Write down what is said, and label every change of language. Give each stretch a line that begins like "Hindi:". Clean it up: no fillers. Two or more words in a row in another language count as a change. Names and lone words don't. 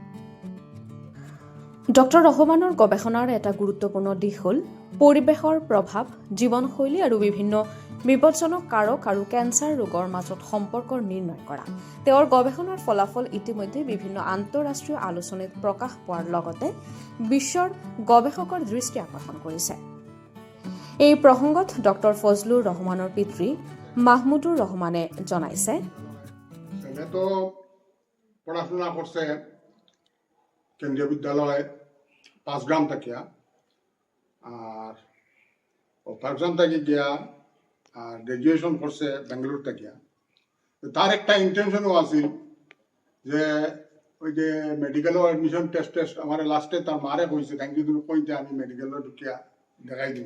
Assamese: ডক্টৰ ৰহমানৰ গৱেষণাৰ এটা গুৰুত্বপূৰ্ণ দিশ হ'ল পৰিৱেশৰ প্ৰভাৱ, জীৱনশৈলী আৰু বিভিন্ন বিপদজনক কাৰক আৰু কেঞ্চাৰ ৰোগৰ মাজত সম্পৰ্ক নিৰ্ণয় কৰা। তেওঁৰ গৱেষণাৰ ফলাফল ইতিমধ্যে বিভিন্ন আন্তঃৰাষ্ট্ৰীয় আলোচনীত প্ৰকাশ পোৱাৰ লগতে বিশ্বৰ গৱেষকৰ দৃষ্টি আকৰ্ষণ কৰিছে। এই প্ৰসংগত ডক্টৰ ফজলুৰ ৰহমানৰ পিতৃ মাহমুদুৰ ৰহমানে জনাইছে,
Bangla: পড়াশোনা করছে কেন্দ্রীয় বিদ্যালয় 5 গ্রাম থেকে, আর 5 গ্রাম থেকে গিয়া আর গ্রাজুয়েশন করছে বেঙ্গালুরু থেকে। তার একটা ইন্টেনশনও আছিল যে ওই যে মেডিকেলও
English: admission test
Bangla: আমার লাস্টে তার মারে কইছে,
English: thank you
Bangla: তুমি কইতে আমি মেডিকেলও ঢুকিয়া দেখাই দিব।